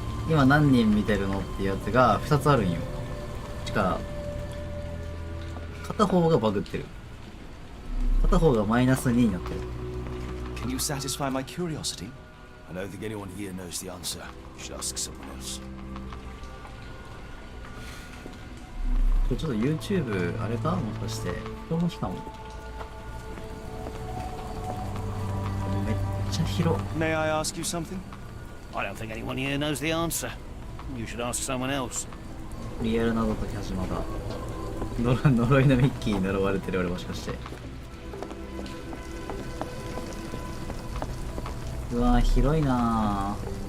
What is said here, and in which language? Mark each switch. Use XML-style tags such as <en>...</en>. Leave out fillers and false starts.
<ja>今何人見てるのってやつが2つあるんよ。しか片方がバグってる。片方がマイナス2になってる。</ja> <en>Can you satisfy my curiosity? I don't think anyone here knows the answer. You should ask someone else.</en> <ja>これちょっと YouTube あれかもしかして人の日かも。めっちゃ広。</ja> <en>May I ask you something? I don't think anyone here knows the answer. You should ask someone else.</en> <ja>リアル謎解き始まった。呪いのミッキーに呪われてる俺もしかして。うわー広いなー。</ja>